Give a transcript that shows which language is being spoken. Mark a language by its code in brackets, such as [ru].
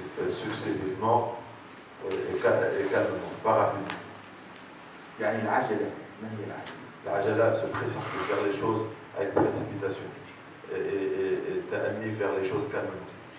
[fr] successivement et calmement, pas rapidement. [ar] يعني العجلة ما هي العجلة؟ [fr] L'ajala se précipite, faire les choses avec précipitation. Et ta'anni, faire les choses calmement.